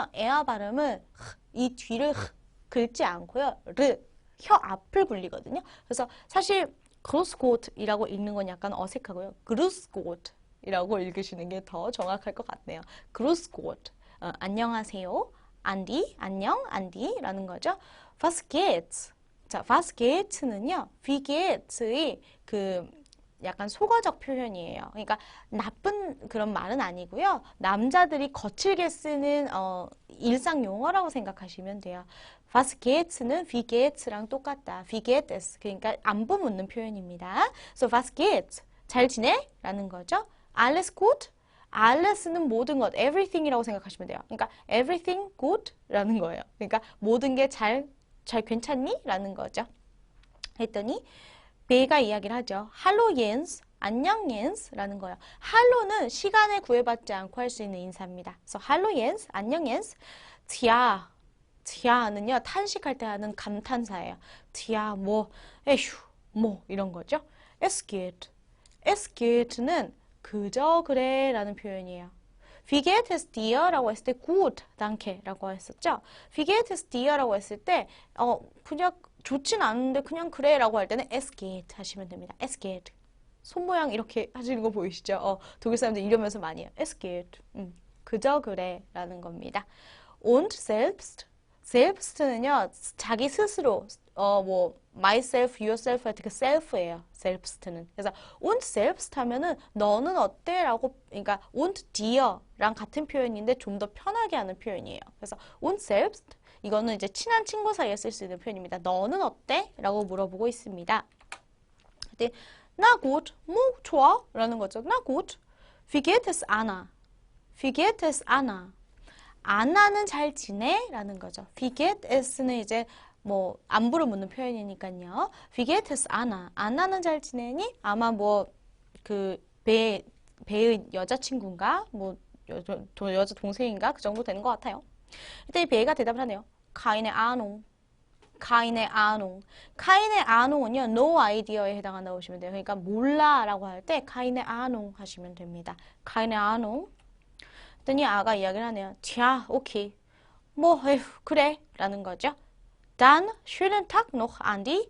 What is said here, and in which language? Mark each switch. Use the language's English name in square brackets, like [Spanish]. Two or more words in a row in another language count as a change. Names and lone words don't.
[Korean] 에어 발음을 이 뒤를 긁지 않고요. 혀 앞을 굴리거든요. 그래서 사실 [German] Grüß Gott [Korean] 이라고 읽는 건 약간 어색하고요. [German] Grüß Gott [Korean] 이라고 읽으시는 게 더 정확할 것 같네요. [German] Grüß Gott. [Korean] 안녕하세요. 안디, 안녕, 안디라는 거죠. [German] Was geht's? 자, was geht'는요. Wie geht' [Korean] 의 그 약간 속어적 표현이에요. 그러니까 나쁜 그런 말은 아니고요. 남자들이 거칠게 쓰는 일상 용어라고 생각하시면 돼요. [German] Was geht' [Korean] 는 [German] wie geht' [Korean] 랑 똑같다. [German] Wie geht es? [Korean] 그러니까 안부 묻는 표현입니다. [German] So was geht's? [Korean] 잘 지내? 라는 거죠. [German] Alles gut? [Korean] Alles는 모든 것, everything이라고 생각하시면 돼요. [English] 그러니까 everything good? [Korean] 라는 거예요. 그러니까 모든 게 잘 괜찮니? 라는 거죠. 했더니 베가 이야기를 하죠. [German] Hallo Jens, [Korean] 안녕 Jens 라는 거예요. Hallo는 시간에 구애받지 않고 할 수 있는 인사입니다. [German] So Hallo Jens, [Korean] 안녕 Jens. 티아는요 탄식할 때 하는 감탄사예요. 티아 뭐, 에휴, 뭐 이런 거죠. [German] Es geht [Korean] 는 그저 그래 라는 표현이에요. [German] Wie geht es dir? [Korean] 라고 했을 때 [German] gut, danke [Korean] 라고 했었죠. [German] Wie geht es dir? [Korean] 라고 했을 때 그냥 좋진 않은데 그냥 그래 라고 할 때는 [German] es geht [Korean] 하시면 됩니다. [German] Es geht. [Korean] 손 모양 이렇게 하시는 거 보이시죠? 독일 사람들 이러면서 많이 해요. [German] Es geht. [Korean] 그저 그래 라는 겁니다. [German] Und selbst [Korean] 는요 자기 스스로 뭐 [English] myself, yourself [Korean] 할 때 그 self예요. selbst는. 그래서 [German] und selbst [Korean] 하면은 너는 어때? 라고 그러니까 [German] und dir [Korean] 랑 같은 표현인데 좀 더 편하게 하는 표현이에요. 그래서 [German] und selbst [Korean] 이거는 이제 친한 친구 사이에 쓸 수 있는 표현입니다. 너는 어때? 라고 물어보고 있습니다. 근데 [German] na gut, [Korean] 뭐 좋아? 라는 거죠. [German] na gut. Wie geht es Anna? Wie geht es Anna? [Korean] 아나는 잘 지내? 라는 거죠. [German] Wie geht es [Korean] 는 이제 뭐 안부를 묻는 표현이니까요. [German] Wie geht es Anna? [Korean] 아나는 잘 지내니? 아마 뭐 그 배의 여자친구인가? 뭐 여자 동생인가? 그 정도 되는 것 같아요. 이때 이 배가 대답을 하네요. [German] Keine Ahnung. Keine Ahnung. Keine Ahnung [Korean] 은요. [English] No idea [Korean] 에 해당한다고 보시면 돼요. 그러니까 몰라라고 할 때 [German] keine Ahnung [Korean] 하시면 됩니다. [German] Keine Ahnung. [Korean] 그랬더니 아가 이야기를 하네요. [German] Tja, okay. [Korean] 뭐 에휴, 그래 라는 거죠. [German] Dann schönen Tag noch, Andi.